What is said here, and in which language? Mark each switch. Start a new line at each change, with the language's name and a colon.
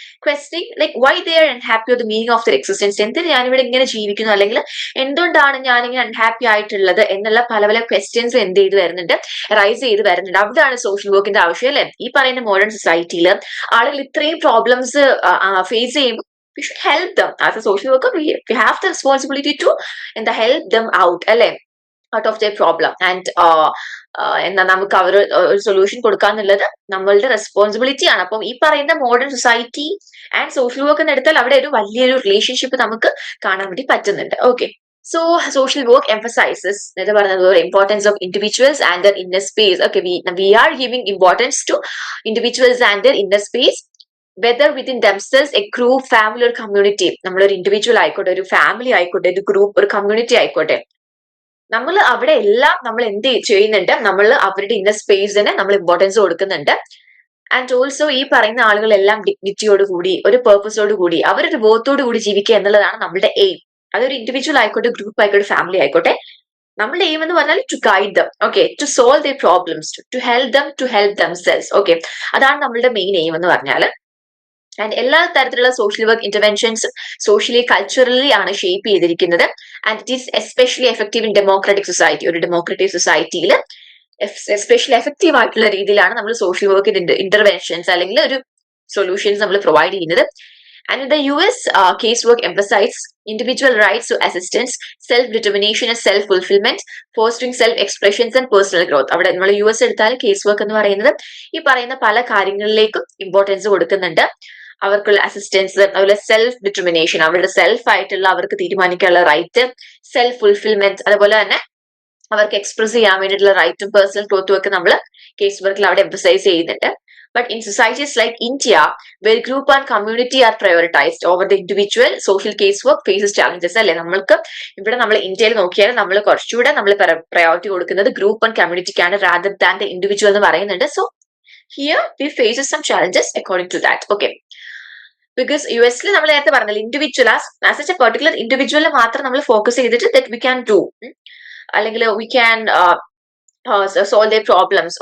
English: questioning like why they are unhappy or the meaning of their existence,
Malayalam: എന്തിന് ഞാനിവിടെ ഇങ്ങനെ ജീവിക്കുന്നു, അല്ലെങ്കിൽ എന്തുകൊണ്ടാണ് ഞാനിങ്ങനെ അൺഹാപ്പി ആയിട്ടുള്ളത് എന്നുള്ള പല പല ക്വസ്റ്റ്യൻസ് എന്ത് ചെയ്ത് വരുന്നുണ്ട്, റൈസ് ചെയ്ത് വരുന്നുണ്ട്. അവിടെയാണ് സോഷ്യൽ വർക്കിന്റെ ആവശ്യം, അല്ലെ? ഈ പറയുന്ന മോഡേൺ സൊസൈറ്റിയിൽ ആളുകൾ ഇത്രയും പ്രോബ്ലംസ് ഫേസ് ചെയ്യുമ്പോൾ
English: we should help them. As a social worker, we have the responsibility to help them out, അല്ലെ, out of their problem.
Malayalam: And എന്നാ നമുക്ക് അവർ ഒരു സൊല്യൂഷൻ കൊടുക്കാന്നുള്ളത് നമ്മളുടെ റെസ്പോൺസിബിലിറ്റി ആണ്. അപ്പം ഈ പറയുന്ന modern society and social work എന്ന് എടുത്താൽ അവിടെ ഒരു വലിയൊരു റിലേഷൻഷിപ്പ് നമുക്ക് കാണാൻ വേണ്ടി പറ്റുന്നുണ്ട്.
English: Okay, so social work emphasizes the importance of individuals and their inner space. Okay, we are giving importance to individuals and their inner space, whether within themselves, a group, family, ഒരു community.
Malayalam: നമ്മളൊരു individual ആയിക്കോട്ടെ, ഒരു family ആയിക്കോട്ടെ, ഒരു group, ഒരു community ആയിക്കോട്ടെ, നമ്മൾ അവിടെ എല്ലാം നമ്മൾ എന്ത് ചെയ്യുന്നുണ്ട്, നമ്മൾ അവരുടെ ഇന്നർ സ്പേസിന് നമ്മൾ ഇമ്പോർട്ടൻസ് കൊടുക്കുന്നുണ്ട്. ആൻഡ് ഓൾസോ ഈ പറയുന്ന ആളുകളെല്ലാം ഡിഗ്നിറ്റിയോട് കൂടി, ഒരു പേർപ്പസോട് കൂടി, അവരൊരു ബോധത്തോടു കൂടി ജീവിക്കുക എന്നുള്ളതാണ് നമ്മുടെ എയിം. അതൊരു ഇൻഡിവിജ്വൽ ആയിക്കോട്ടെ, ഗ്രൂപ്പ് ആയിക്കോട്ടെ, ഫാമിലി ആയിക്കോട്ടെ, നമ്മുടെ എയിം എന്ന് പറഞ്ഞാൽ
English: To guide them, okay, to solve the problems, to help themselves.
Malayalam: Okay, അതാണ് നമ്മളുടെ മെയിൻ എയിം എന്ന് പറഞ്ഞാൽ. ആൻഡ് എല്ലാ തരത്തിലുള്ള സോഷ്യൽ വർക്ക് ഇന്റർവെൻഷൻസും സോഷ്യലി കൾച്ചറലി ആണ് ഷേപ്പ് ചെയ്തിരിക്കുന്നത്.
English: And it is especially effective in democratic society.
Malayalam: ഒരു ഡെമോക്രാറ്റിക് സൊസൈറ്റിയിൽ എസ്പെഷ്യലി എഫക്റ്റീവ് ആയിട്ടുള്ള രീതിയിലാണ് നമ്മൾ സോഷ്യൽ വർക്കിന്റെ ഇന്റർവെൻഷൻസ് അല്ലെങ്കിൽ ഒരു സൊല്യൂഷൻസ് നമ്മൾ പ്രൊവൈഡ് ചെയ്യുന്നത്.
English: And the US case work emphasizes individual rights to assistance, self-determination and self-fulfillment, fostering self-expressions and personal growth.
Malayalam: അവിടെ നമ്മൾ US എടുത്താൽ കേസ് വർക്ക് എന്ന് പറയുന്നത് ഈ പറയുന്ന പല കാര്യങ്ങളിലേക്കും ഇമ്പോർട്ടൻസ് കൊടുക്കുന്നുണ്ട്. അവർക്കുള്ള അസിസ്റ്റൻസ്, അതുപോലെ സെൽഫ് ഡിറ്റർമിനേഷൻ, അവരുടെ സെൽഫ് ആയിട്ടുള്ള അവർക്ക് തീരുമാനിക്കാനുള്ള റൈറ്റ്, സെൽഫ് ഫുൾഫിൽമെന്റ്, അതുപോലെ തന്നെ അവർക്ക് എക്സ്പ്രസ് ചെയ്യാൻ വേണ്ടിയിട്ടുള്ള റൈറ്റും പേഴ്സണൽ ഗ്രോത്തും ഒക്കെ നമ്മൾ കേസ് വർക്കിൽ അവിടെ എംഫസൈസ് ചെയ്യുന്നുണ്ട്.
English: But in societies like India, where group and community are prioritized over the individual, social casework faces challenges.
Malayalam: അല്ലെ, നമ്മൾക്ക് ഇവിടെ നമ്മൾ ഇന്ത്യയിൽ നോക്കിയാൽ നമ്മൾ കുറച്ചുകൂടെ നമ്മൾ പ്രയോറിറ്റി കൊടുക്കുന്നത് group and കമ്മ്യൂണിറ്റിക്കാണ്
English: rather than the individual
Malayalam: എന്ന് പറയുന്നുണ്ട്.
English: So here we faces some challenges according to that.
Malayalam: Okay, because US നമ്മൾ നേരത്തെ പറഞ്ഞില്ല, ഇൻഡിവിജ്വൽ ആസ് എ പെർട്ടിക്കുലർ ഇൻഡിവിജ്വലിൽ മാത്രം നമ്മൾ ഫോക്കസ് ചെയ്തിട്ട്
English: that we can do,
Malayalam: അല്ലെങ്കിൽ
English: We can solve the problems.